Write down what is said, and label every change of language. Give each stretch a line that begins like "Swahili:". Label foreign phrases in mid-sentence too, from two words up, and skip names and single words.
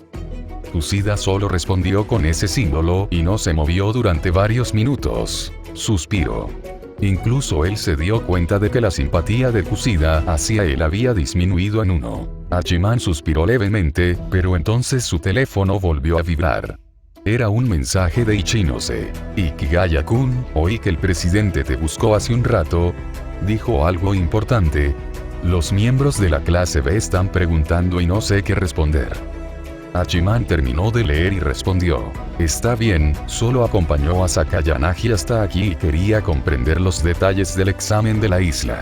Spanish: Kusida solo respondió con ese símbolo y no se movió durante varios minutos. Suspiró. Incluso él se dio cuenta de que la simpatía de Kusida hacia él había disminuido en 1. Hachiman suspiró levemente, pero entonces su teléfono volvió a vibrar. Era un mensaje de Ichinose. Ikigaya-kun, oí que el presidente te buscó hace un rato. Dijo algo importante. Los miembros de la clase B están preguntando y no sé qué responder. Hachiman terminó de leer y respondió. Está bien, solo acompañó a Sakayanagi hasta aquí y quería comprender los detalles del examen de la isla.